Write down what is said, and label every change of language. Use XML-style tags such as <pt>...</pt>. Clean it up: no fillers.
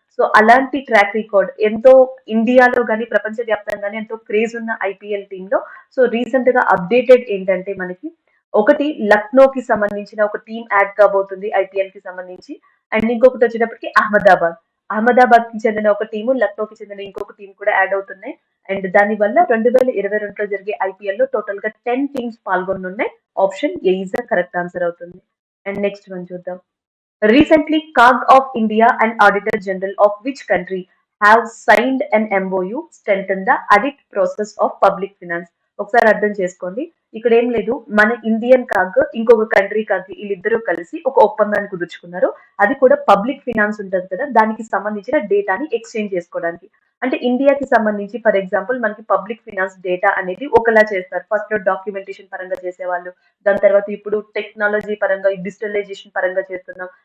<te>So అలాంటి track record ఎంతో ఇండియాలో కానీ ప్రపంచ వ్యాప్తంగానే ఎంతో క్రేజ్ ఉన్న ఐపీఎల్ టీమ్ లో సో రీసెంట్ గా అప్డేటెడ్ ఏంటంటే మనకి ఒకటి లక్నోకి సంబంధించిన ఒక టీం యాడ్ కాబోతుంది ఐపీఎల్ కి సంబంధించి. అండ్ ఇంకొకటి వచ్చేటప్పటికి అహ్మదాబాద్ కి చెందిన ఒక టీము, లక్నోకి చెందిన ఇంకొక టీం కూడా యాడ్ అవుతున్నాయి. అండ్ దాని వల్ల 2022లో జరిగే ఐపీఎల్ లో టోటల్ గా 10 teams పాల్గొనున్నాయి.</te> <en>option A is the correct answer</en> <te>అవుతుంది.</te> <en>and next one</en> <te>చూద్దాం.</te> <en>Recently, CAG of India and Auditor General of which country have signed an MOU strengthen the audit process of public finance?</en> <te>ఒకసారి అర్థం చేసుకోండి. ఇక్కడ ఏం లేదు, మన Indian CAG ఇంకొక కంట్రీ కాగ్ వీళ్ళిద్దరూ కలిసి ఒక ఒప్పందాన్ని కుదుర్చుకున్నారు. అది కూడా పబ్లిక్ ఫినాన్స్ ఉంటుంది కదా, దానికి సంబంధించిన డేటాని ఎక్స్చేంజ్ చేసుకోవడానికి. అంటే ఇండియాకి సంబంధించి ఫర్ ఎగ్జాంపుల్ మనకి పబ్లిక్ ఫినాన్స్ డేటా అనేది ఒకలా చేస్తారు. ఫస్ట్ డాక్యుమెంటేషన్ పరంగా చేసేవాళ్ళు, దాని తర్వాత ఇప్పుడు టెక్నాలజీ పరంగా డిజిటలైజేషన్ పరంగా చేస్తున్నాం.</te>